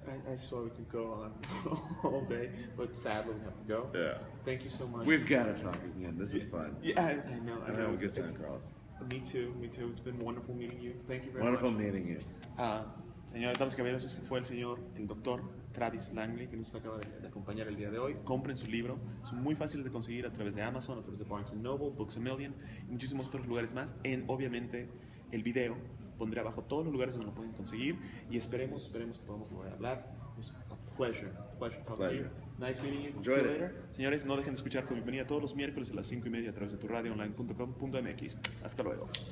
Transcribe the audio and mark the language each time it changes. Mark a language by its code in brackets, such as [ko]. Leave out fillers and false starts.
[en] I swear we could go on all day, but sadly we have to go. Yeah. Thank you so much. We've got to talk again. This is fun. Yeah, I know. I have a good time, Carlos. Me too. It's been wonderful meeting you. Thank you very Wonderful much. meeting you. [es] Señores, damas y caballeros, este fue el doctor Travis Langley, que nos acaba de acompañar el día de hoy. Compren su libro, son muy fáciles de conseguir a través de Amazon, a través de Barnes & Noble, Books A Million y muchísimos otros lugares más. Obviamente, el video pondré abajo todos los lugares donde lo pueden conseguir y esperemos que podamos volver a hablar. [en] Es a pleasure talking to you. Nice meeting you. Enjoy See you it. later. [es] Señores, no dejen de escuchar ComicMania todos los miércoles a las 5:30 a través de tu radioonline.com.mx. Hasta luego.